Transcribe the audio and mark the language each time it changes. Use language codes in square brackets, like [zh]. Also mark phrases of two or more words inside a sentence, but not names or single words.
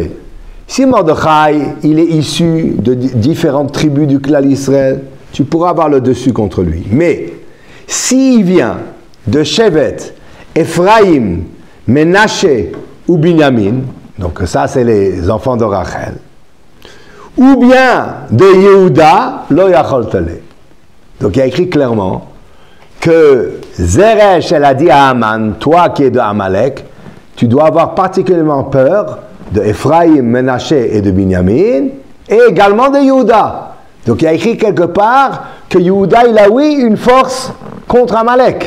[fr] Si Mordechai, il est issu de différentes tribus du clan Israël, tu pourras avoir le dessus contre lui. Mais, s'il vient de Shevet, Ephraim, Menaché ou Binyamin, donc ça c'est les enfants de Rachel, ou bien de Yehuda, [he] לא יכול לו. [fr] Donc il y a écrit clairement que Zeresh, elle a dit à Haman, toi qui es de Amalek, tu dois avoir particulièrement peur de Ephraim, Menaché et de Binyamin, et également de Yehuda. Donc il y a écrit quelque part que Yehuda, il a oui une force contre Amalek.